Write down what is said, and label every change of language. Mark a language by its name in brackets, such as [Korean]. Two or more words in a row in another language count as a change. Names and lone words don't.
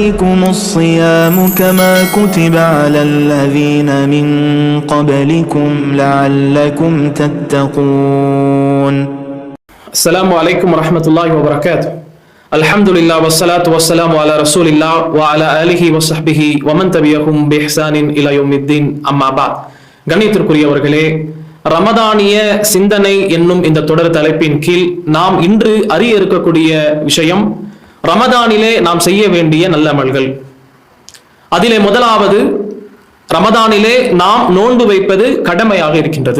[Arabic] عليكم الصيام كما كتب على الذين من قبلكم لعلكم تتقون. السلام عليكم ورحمة الله وبركاته. الحمد لله والصلاة والسلام على رسول الله وعلى آله وصحبه ومن تبعهم بإحسان إلى يوم الدين. أما بعد, [Tamil] கண்ணியத்திற்குரியவர்களே, ரமதானிய சிந்தனை என்னும் இந்த தொடர் தலைப்பின் கீழ் நாம் இன்று அறிய இருக்கக்கூடிய விஷயம் ரமதானிலே நாம் செய்ய வேண்டிய நல்ல அமல்கள். அதிலே முதலாவது, ரமதானிலே நாம் நோன்பு வைப்பது கடமையாக இருக்கின்றது.